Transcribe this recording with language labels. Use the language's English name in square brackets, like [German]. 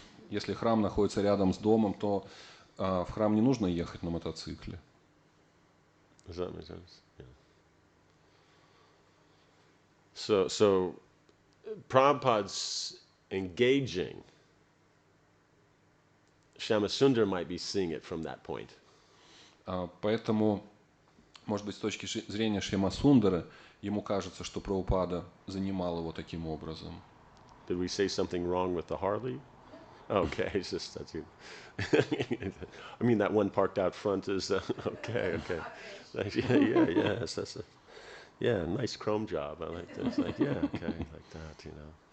[Russian] Если храм находится рядом с домом, то в храм не нужно ехать на мотоцикле. [English] Does that make sense? Yeah. So Prabhupada's engaging. Shyamasundar might be seeing it from that point. [Russian] Поэтому, может быть, с точки зрения Шьямасундара, ему кажется, что Прабхупада занимал его таким образом. [English] Did we say something wrong with the Harley? Okay, it's just that's you. I mean, that one parked out front is okay. Yes, that's a nice chrome job. I like that. It's like okay, like that, you know.